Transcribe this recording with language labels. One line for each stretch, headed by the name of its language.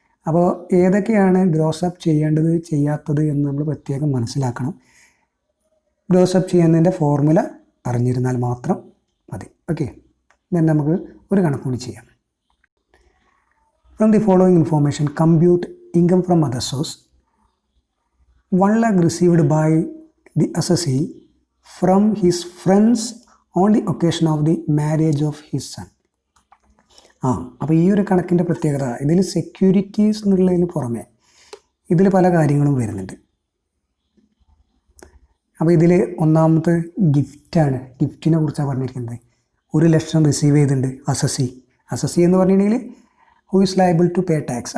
Malayalam: അപ്പോൾ ഏതൊക്കെയാണ് ഗ്രോസപ്പ് ചെയ്യേണ്ടത് ചെയ്യാത്തത് എന്ന് നമ്മൾ പ്രത്യേകം മനസ്സിലാക്കണം. ഗ്രോസപ്പ് ചെയ്യുന്നതിൻ്റെ ഫോർമുല അറിഞ്ഞിരുന്നാൽ മാത്രം മതി.
English: okay, then
Malayalam: നമുക്ക് ഒരു കണക്ക് കൂടി ചെയ്യാം.
English: From the following information compute income from other source. 1 lakh received by the assessee from his friends on the occasion of the marriage of his son.
Malayalam: അപ്പോൾ ഈ ഒരു കണക്കിൻ്റെ പ്രത്യേകത ഇതിൽ സെക്യൂരിറ്റീസ് എന്നുള്ളതിന് പുറമെ ഇതിൽ പല കാര്യങ്ങളും വരുന്നുണ്ട്. അപ്പോൾ ഇതിൽ ഒന്നാമത്തെ ഗിഫ്റ്റാണ്. ഗിഫ്റ്റിനെ കുറിച്ചാണ് പറഞ്ഞിരിക്കുന്നത്. 1 ലക്ഷം റിസീവ് ചെയ്തിട്ടുണ്ട് അസസി എന്ന് പറഞ്ഞിട്ടുണ്ടെങ്കിൽ
English: Who is liable to pay tax.